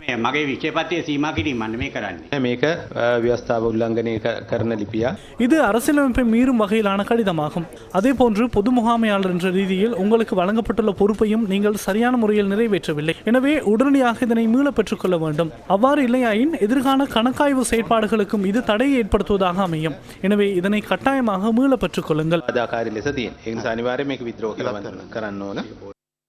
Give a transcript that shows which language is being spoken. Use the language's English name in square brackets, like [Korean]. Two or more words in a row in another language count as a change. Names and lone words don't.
[Tamil] இது அரசியலமைப்பை மீறும் வகையிலான கடிதமாகும். அதே போன்று பொது முகாமையாளர் என்ற ரீதியில் உங்களுக்கு வழங்கப்பட்டுள்ள பொறுப்பையும் நீங்கள் சரியான முறையில் நிறைவேற்றவில்லை. எனவே உடனடியாக இதனை மீள பெற்றுக் கொள்ள வேண்டும். அவ்வாறு இல்லையாயின் எதிர்கால கணக்காய்வு செயற்பாடுகளுக்கும் இது தடையை ஏற்படுத்துவதாக அமையும். எனவே இதனை கட்டாயமாக மீள பெற்றுக் கொள்ளுங்கள். [Sinhala] අදාකාරී ලෙස තියෙන. ඒ නිසා අනිවාර්යයෙන් මේක විද්‍රෝහ කරන්න ඕන.